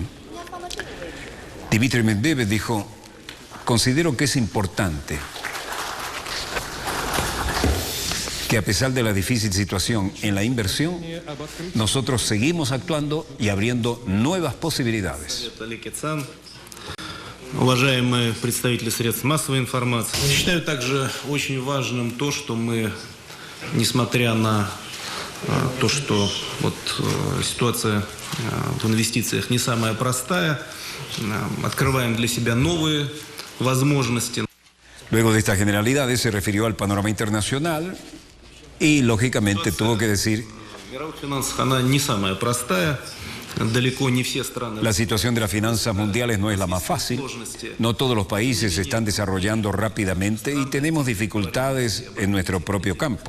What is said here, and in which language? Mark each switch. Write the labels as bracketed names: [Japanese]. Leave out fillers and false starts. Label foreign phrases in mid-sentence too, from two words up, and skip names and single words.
[Spanish] Dmitry Medvedev dijo: considero que es importante que a pesar de la difícil situación en la inversión, nosotros seguimos actuando y abriendo nuevas posibilidades. [Russian] Уважаемые представители средств массовой информации, считаю также очень важным то, что мы, несмотря на то, что ситуация в инвестициях не самая простая, открываем для себя новые возможности. [Spanish] Luego de estas generalidades se refirió al panorama internacional y lógicamente tuvo que decir: la situación de las finanzas mundiales no es la más fácil, no todos los países se están desarrollando rápidamente y tenemos dificultades en nuestro propio campo.